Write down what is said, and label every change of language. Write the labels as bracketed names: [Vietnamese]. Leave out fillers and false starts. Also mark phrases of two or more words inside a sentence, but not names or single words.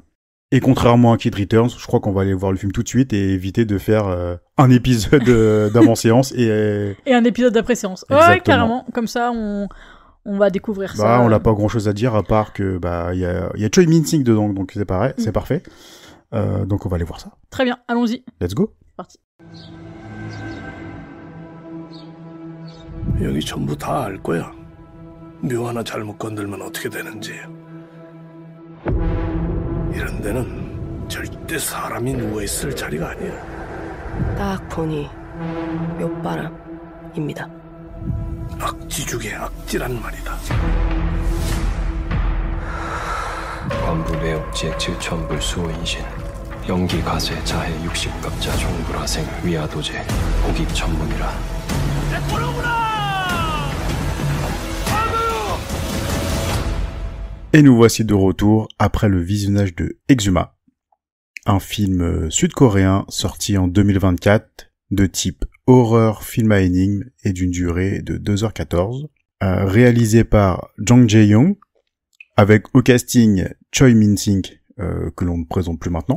[French] Et contrairement à Kid Returns, je crois qu'on va aller voir le film tout de suite et éviter de faire un épisode d'avant-séance et Et un épisode d'après-séance. Ouais, Exactement. carrément. Comme ça, on va découvrir ça. on n'a pas grand-chose à dire à part que il y a Choi Min-sik dedans, donc c'est pareil, c'est parfait. Donc on va aller voir ça. Très bien, allons-y. [English] Let's go. [French] C'est parti. [Korean] 여기 전부 다 알 거야. 묘 하나 잘못 건들면 어떻게 되는지. 이런 데는 절대 사람이 누워있을 자리가 아니야. 딱 보니 묘바람입니다. 악지 중에 악지란 말이다. 관부 매혹지의 질천불 수호인신 연기 가세 자해 육식갑자 종불화생 위아도제 고기 전문이라. [French] Et nous voici de retour après le visionnage de Exuma, un film sud-coréen sorti en 2024 de type horreur film à énigme et d'une durée de 2h14, réalisé par Jang Jae-young, avec au casting Choi Min-sik, que l'on ne présente plus maintenant.